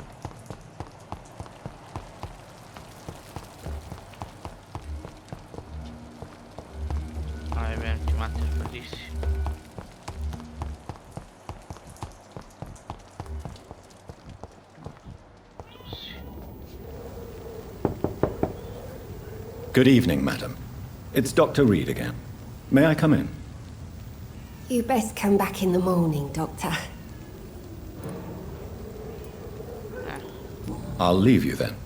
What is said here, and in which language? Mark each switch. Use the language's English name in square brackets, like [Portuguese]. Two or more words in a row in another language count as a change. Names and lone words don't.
[Croatian] Aj, vem ti mater, pa di si. Tu si. [English] Good evening, madam. It's Dr. Reid again. May I come in? You best come back in the morning, Doctor. I'll leave you then.